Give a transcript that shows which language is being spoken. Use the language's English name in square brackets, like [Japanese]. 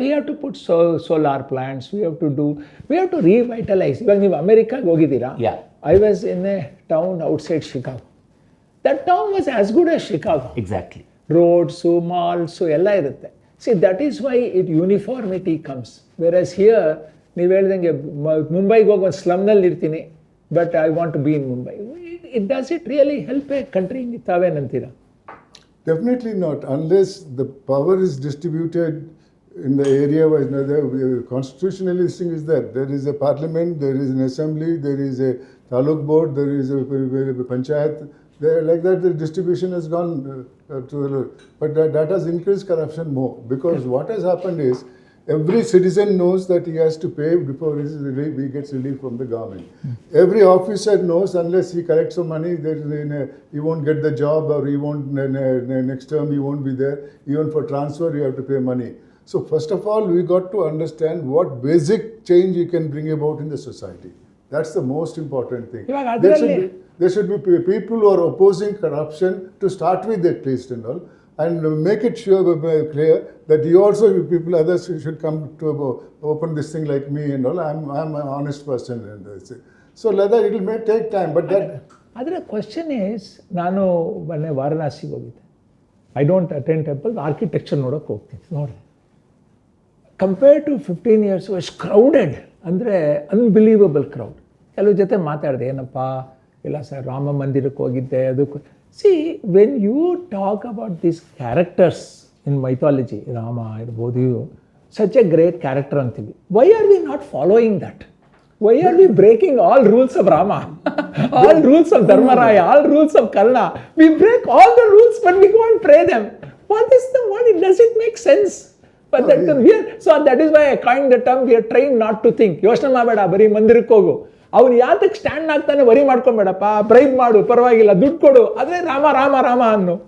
[English] We have to put solar plants, we have to revitalize. [Kannada] ಇವಾಗ ನೀವು ಅಮೆರಿಕಾಗೆ ಹೋಗಿದ್ದೀರಾ? [English] Yeah. I was in a town outside Chicago. That town was as good as Chicago. Exactly. Roads, malls, [Kannada] ಎಲ್ಲ ಇರುತ್ತೆ. [English] See, that is why uniformity comes. Whereas here, [Kannada] ನೀವು ಹೇಳ್ದಂಗೆ ಮುಂಬೈಗೆ ಹೋಗಿ ಒಂದು ಸ್ಲಮ್ನಲ್ಲಿ ಇರ್ತೀನಿ, [English] But I want to be in Mumbai. Does it really help a country? [Kannada] ತಾವೇನಂತೀರಾ? [English] Definitely not, unless the power is distributed in the area where constitutionally this thing is that there is a parliament, there is an assembly, there is a taluk board, there is a panchayat. There, like that, the distribution has gone to the, but that has increased corruption more, because what has happened is every citizen knows that he has to pay before he gets relief from the government. Every officer knows unless he collects some money, he won't get the job, or he won't next term he won't be there. Even for transfer, you have to pay money. So first of all, we got to understand what basic change you can bring about in the society. That's the most important thing. There should be people who are opposing corruption to start with, at least, and all, and make it clear that you also, others should come to open this thing like me and all. I'm an honest person, and so like that it may take time, but that. [Kannada] ಅದರ [English] question is, [Kannada] ನಾನು ಮೊನ್ನೆ ವಾರಣಾಸಿಗೆ ಹೋಗಿದ್ದೆ. [English] I don't attend temple, architecture [Kannada] ನೋಡೋಕೆ ಹೋಗ್ತೀನಿ. ನೋಡಿ, [English] Compare to 15 years ಅಷ್ಟು crowded, ಅಂದರೆ unbelievable crowd. [Kannada] ಕೆಲವು ಜೊತೆ ಮಾತಾಡಿದೆ, ಏನಪ್ಪ ಇಲ್ಲ ಸರ್ ರಾಮ ಮಂದಿರಕ್ಕೆ ಹೋಗಿದ್ದೆ ಅದಕ್ಕೂ. [English] See, when you talk about these characters in mythology, Rama [Kannada] ಇರ್ಬೋದು, [English] such a great character ಅಂತೀವಿ. Why are we not following that? Why are we breaking all rules of Rama? All rules of Dharmaraya, all rules of Karna? We break all the rules, but we go and pray them. What does it make sense? But so that is why I coined the term, we are trained not to think. [Kannada] ಯೋಚನೆ ಮಾಡಬೇಡ, ಬರೀ ಮಂದಿರಕ್ಕೆ ಹೋಗು. ಅವನು ಯಾತಕ್ಕೆ stand ಆಗ್ತಾನೆ, worry ಮಾಡ್ಕೊಂಬೇಡಪ್ಪ, bribe ಮಾಡು, ಪರವಾಗಿಲ್ಲ, ದುಡ್ಡು ಕೊಡು, ಅದೇ ರಾಮ ರಾಮ ರಾಮ ಅನ್ನು.